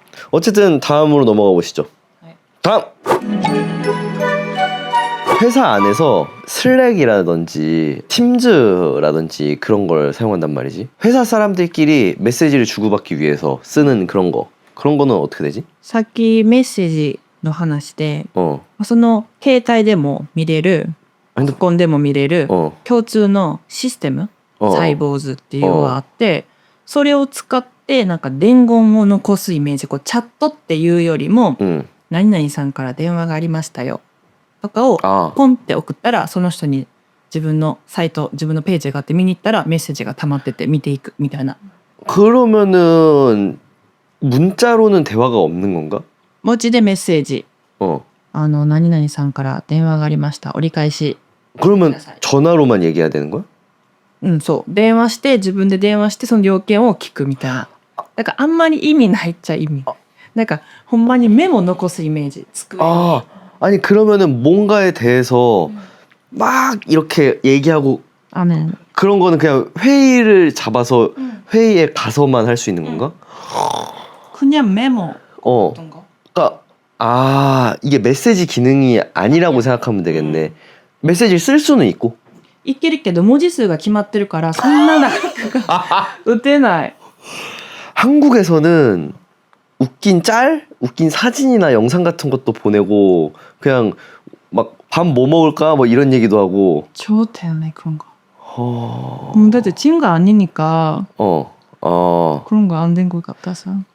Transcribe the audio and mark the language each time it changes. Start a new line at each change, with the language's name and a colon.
Korean: 어쨌든 다음으로 넘어가 보시죠. 다음! 회사 안에서 슬랙이라든지 팀즈라든지 그런 걸 사용한단 말이지. 회사 사람들끼리 메시지를 주고받기 위해서 쓰는 그런 거는 어떻게 되지?
Japanese: さっきメッセージの話で、その携帯でも見れる、パソコンでも見れる共通のシステム、サイボーズっていうのがあって、それを使ってなんか伝言を残すイメージ、こうチャットっていうよりも、何々さんから電話がありましたよとかをポンって送ったら、その人に自分のサイト、自分のページがあって見に行ったらメッセージが溜まってて見ていくみたいな。
Korean: 그러면은 문자로는 대화가 없는 건가?
Japanese: 文字でメッセージ。何々さんから電話がありました。折り返し。
Korean: 그러면 전화로만 얘기해야 되는 거야?
Japanese: そう。電話して自分で電話してその要件を聞くみたいな。だからあんまり意味ないっちゃ意味なんかほんまにメモ残すイメージ。机に
Korean: 아, 아니 그러면은 뭔가에 대해서 막 이렇게 얘기하고 あね 그런 거는 그냥 회의를 잡아서 회의에 가서만 할 수 있는 건가? 그냥 메모 어. 어떤 거? 그러니까 이게 메시지 기능이 아니라고 생각하면 되겠네. 메시지를 쓸 수는 있고.
Japanese: いけるけど文字数が決まってるからそんな長く打てない
Korean: 한국에서는 웃긴 짤, 웃긴 사진이나 영상 같은 것도 보내고 그냥 막 밥 뭐 먹을까 뭐 이런 얘기도 하고. 좋대네 그런 거.
Japanese: だって
Korean: 친구가 아니니까 그런 거 안 된 것 같아서.